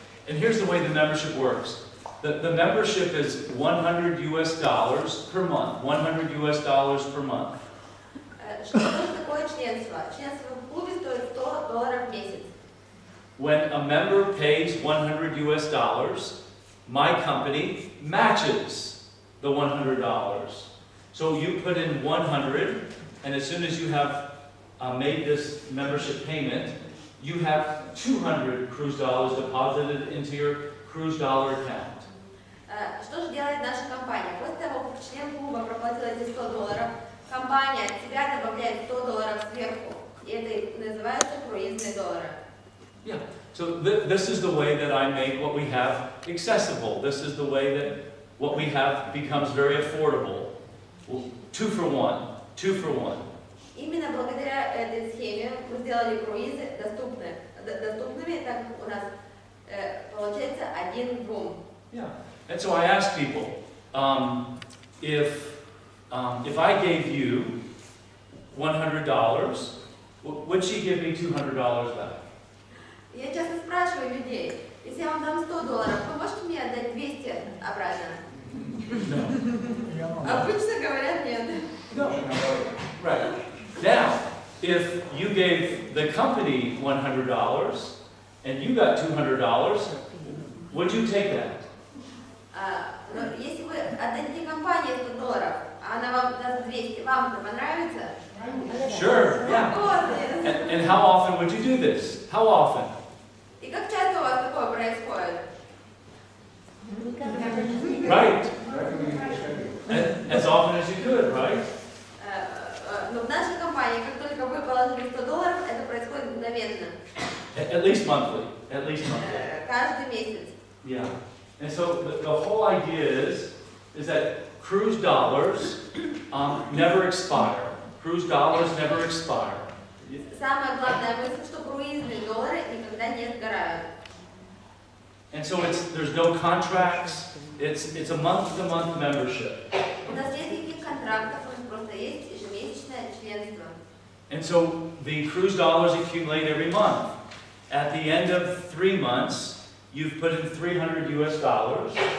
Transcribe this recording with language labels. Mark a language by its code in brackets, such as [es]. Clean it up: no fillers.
[en] And here's the way the membership works. The membership is $100 per month. $100 per month. [ru] Что такое членство? Членство в клубе стоит $100 в месяц. [en] When a member pays $100, my company matches the $100. So you put in 100, and as soon as you have made this membership payment, you have 200 cruise dollars deposited into your cruise dollar account. [ru] Что же делает наша компания? После того, как член клуба проплатил эти $100, компания от себя добавляет $100 сверху. И это называется круизные доллары. [en] Yeah. So this is the way that I make what we have accessible. This is the way that what we have becomes very affordable. 2 for 1. 2 for 1. [ru] Именно благодаря этой схеме мы сделали круизы доступными, так как у нас получается 1 к 2. [en] Yeah. And so I ask people, if I gave you $100, would she give me $200 back? [ru] Я часто спрашиваю людей, если я вам дам $100, вы можете мне отдать 200 обратно? [en] No. [ru] Обычно говорят нет. [en] No. Right. Now, if you gave the company $100 and you got $200, would you take that? [ru] Но если вы отдадите компании $100, а она вам даст 200, вам это понравится? [en] Sure. Yeah. And how often would you do this? How often? [ru] И как часто у вас такое происходит? [en] Right. As often as you could, right? [ru] Но в нашей компании, как только вы положили $100, это происходит мгновенно. [en] At least monthly. At least monthly. [ru] Каждый месяц. [en] Yeah. And so the whole idea is that cruise dollars never expire. Cruise dollars never expire. [ru] Самая главная мысль, что круизные доллары никогда не сгорают. [en] And so there's no contracts. It's a month-to-month membership. [ru] У нас нет никаких контрактов, у нас просто есть ежемесячное членство. [en] And so the cruise dollars accumulate every month. At the end of 3 months, you've put in $300.